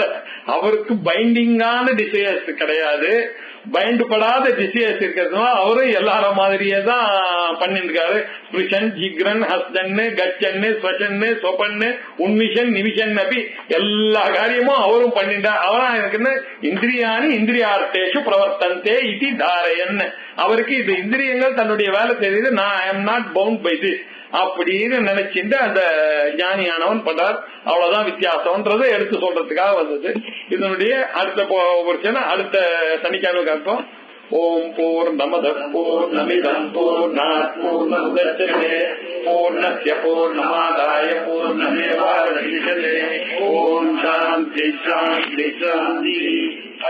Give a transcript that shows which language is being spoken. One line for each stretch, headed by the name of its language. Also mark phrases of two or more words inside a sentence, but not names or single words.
Tamil: அவருக்கு பைண்டிங்கான டிசையர்ஸ் கிடையாது, பைண்ட் படாத டிசையர்ஸ் இருக்கிறதுனால அவரும் எல்லார மாதிரியே தான் பண்ணிட்டு இருக்காரு. ஸ்பிரிஷன் ஜிக்ரன் ஹஸ்தன்னு கச்சன்னு ஸ்வசன்னு சொபன்னு உன்மிஷன் நிமிஷன் அப்படி எல்லா காரியமும் அவரும் பண்ணிட்டா. அவரா எனக்கு
Sanskrit: इन्द्रियाणि इन्द्रियार्थेषु प्रवर्तन्ते
Tamil: இது தாரையன். அவருக்கு இது இந்திரியங்கள் தன்னுடைய வேலை தெரியுது, நான்
English: I am not bound by this
Tamil: அப்படின்னு நினைச்சிட்டு அந்த ஞானியானவன் பண்றார். அவ்வளவுதான் வித்தியாசம்ன்றதை எடுத்து சொல்றதுக்காக வந்தது. இதனுடைய அடுத்த பிரச்சனை அடுத்த சனிக்கிழமை காப்போம்.
Sanskrit: ओम् पूर्णमदः पूर्णमिदं पूर्णात् पूर्णमुदच्यते पूर्णस्य पूर्णमादाय पूर्णमेवावशिष्यते. ओम् शान्ति शान्ति शान्ति.